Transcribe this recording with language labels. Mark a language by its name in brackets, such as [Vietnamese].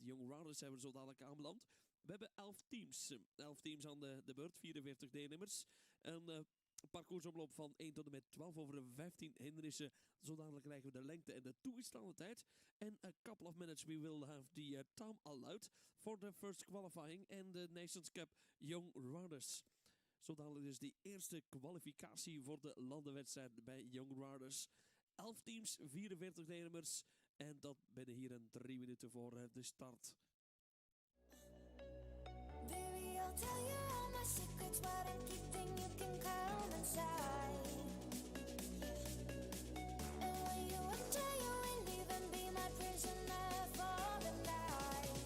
[Dutch] Met Young Riders zijn we zo dadelijk aanbeland. We hebben 11 teams. 11 teams aan de beurt, 44 deelnemers. Een parcoursomloop van 1 tot en met 12 over de 15 hindernissen. Zo dadelijk krijgen we de lengte en de toegestane tijd. [English] En a couple of minutes we will have the time allowed for the first qualifying and the Nations Cup Young Riders. [Dutch] Zo dadelijk dus die eerste kwalificatie voor de landenwedstrijd bij Young Riders. 11 teams, 44 deelnemers. En dat binnen hier in 3 minuten voor de start. [English] Baby, I'll tell you all my secrets, what I'm keeping, you can come inside. And when you enter, you will leave and be my prisoner for the night.